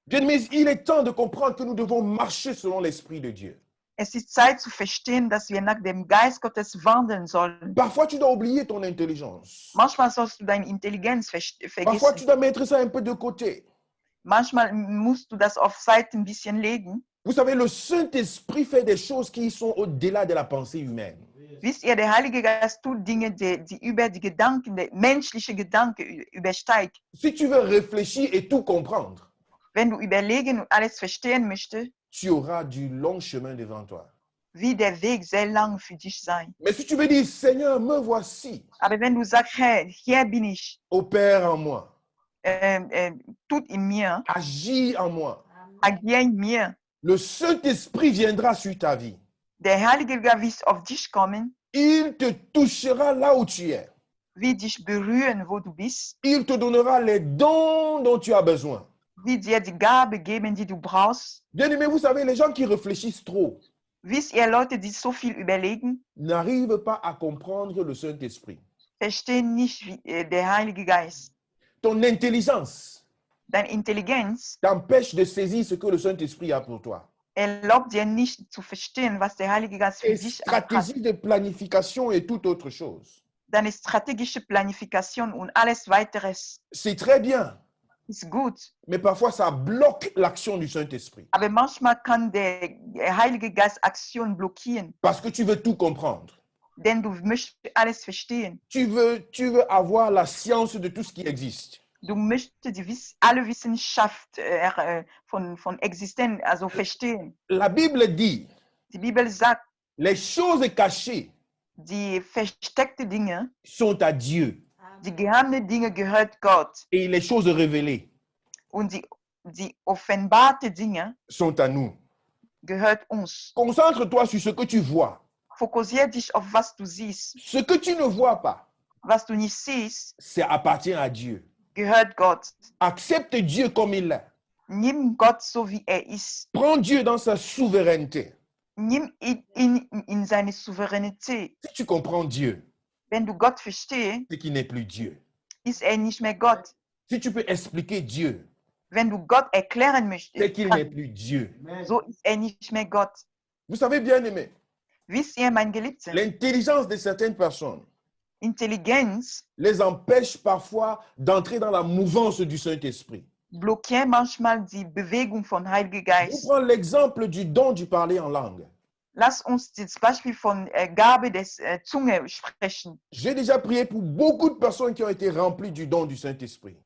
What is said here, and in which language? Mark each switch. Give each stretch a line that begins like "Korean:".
French: Bien, mais il est temps de comprendre que nous devons marcher selon l'Esprit de Dieu.
German: Es ist Zeit zu verstehen, dass wir nach dem Geist Gottes wandeln sollen.
French: Parfois, tu dois oublier ton intelligence.
German: Manchmal sollst du deine Intelligenz
French: Parfois, tu
German: vergessen.
French: dois mettre ça un peu de côté.
German: Manchmal musst du das auf Seite ein bisschen legen.
French: Vous savez, le Saint-Esprit fait des choses qui sont au-delà de la pensée humaine.
German: Wisst ihr, der Heilige Geist tut Dinge, die über die Gedanken, die menschliche Gedanken übersteigt.
French: Si tu veux réfléchir et tout comprendre,
German: Wenn du überlegen und alles verstehen möchtest,
French: tu auras du long chemin devant toi.
German: wird der Weg sehr lang für dich sein.
French: Mais si tu veux dire, Seigneur, me voici,
German: Aber wenn du sagst, Herr, hier bin ich,
French: opère en moi,
German: tut in mir,
French: agis en moi,
German: agier in mir,
French: le Saint-Esprit viendra sur ta vie.
German: der Heilige Geist wird auf dich kommen,
French: Il te touchera là où tu es.
German: wird dich berühren, wo du bist,
French: Il te donnera les dons dont tu as besoin.
German: wird dir die Gabe geben, die du brauchst.
French: Bien-aimés, vous savez, les gens qui réfléchissent trop
German: Wisst ihr, Leute, die so viel überlegen,
French: n'arrivent pas à comprendre le Saint-Esprit.
German: verstehen nicht der Heilige Geist.
French: Ton intelligence
German: Deine Intelligenz
French: t'empêche de saisir ce que le Saint-Esprit a pour toi.
German: erlaubt dir nicht zu verstehen, was der Heilige Geist für
French: Et
German: dich hat.
French: stratégie de planification et toute autre chose.
German: Deine strategische Planifikation und alles weiteres
French: C'est très bien,
German: ist gut.
French: mais parfois ça bloque l'action du Saint-Esprit.
German: Aber manchmal kann der Heilige Geist Aktion blockieren,
French: Parce que tu veux tout comprendre.
German: denn du möchtest alles verstehen.
French: Tu veux avoir la science de tout ce qui existe.
German: Du möchtest alle Wissenschaft von Existenz, also verstehen.
French: La Bible dit,
German: Die Bibel sagt,
French: les choses cachées
German: die versteckten Dinge,
French: sont à Dieu
German: die geheimten Dinge gehört Gott
French: et les choses révélées
German: und die offenbarte Dinge
French: sont à nous.
German: gehört uns.
French: Concentre-toi sur ce que tu vois.
German: Fokussiere dich auf was du siehst.
French: Ce que tu ne vois pas,
German: Was du nicht siehst,
French: ça appartient à Dieu.
German: gehört Gott.
French: Accepte Dieu comme il est.
German: Nimm Gott so wie er ist.
French: Prends Dieu dans sa souveraineté.
German: Nimm ihn in seine Souveränität.
French: Si tu comprends Dieu,
German: Wenn du Gott verstehst,
French: c'est qu'il n'est plus Dieu.
German: ist er nicht mehr Gott.
French: Si tu peux expliquer Dieu,
German: Wenn du Gott erklären
French: c'est
German: möchtest,
French: qu'il n'est plus Dieu.
German: so ist er nicht mehr Gott.
French: Vous savez, bien aimé,
German: Wisst ihr, mein Geliebter,
French: l'intelligence de certaines personnes
German: Intelligenz
French: les empêche parfois d'entrer dans la mouvance du Saint-Esprit.
German: blockiert manchmal die Bewegung von Heiliger
French: Je
German: Geist.
French: prends l'exemple du don du parler en langue.
German: Lass uns das Beispiel von Gabe des Zunge sprechen.
French: J'ai déjà prié pour beaucoup de personnes qui ont été remplies du don du Saint-Esprit.